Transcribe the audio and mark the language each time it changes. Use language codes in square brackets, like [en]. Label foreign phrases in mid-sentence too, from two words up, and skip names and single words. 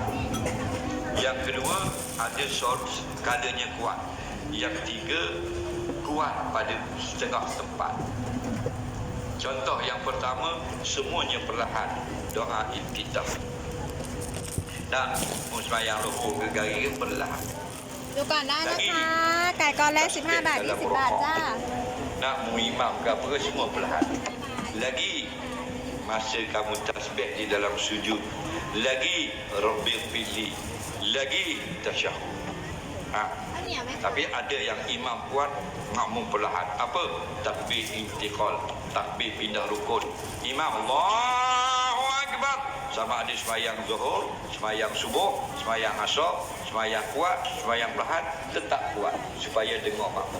[ms] Yang kedua, ada kadanya kuat. Yang ketiga, kuat pada setengah tempat. Contoh yang pertama, semuanya perlahan. Doa iftitah. Dan semayang rukuk ke gari perlahan. [th] ดูก่อนได้นะคะไก่กอแรก15 บาท 20 บาทจ้า [ms] Nak muimam ke apa semua perlahan. Lagi masa kamu tasbih di dalam sujud, lagi rabbil fili, lagi tasyahud. Tapi ada yang imam kuat, makmum perlahan. Apa? Takbir intiqal, takbir pindah rukun. Imam [ar] Allahu Akbar. [ms] Sama ada semayang zuhur, semayang subuh, semayang asar, semayang kuat, semayang perlahan, tetap kuat supaya dengar makmum.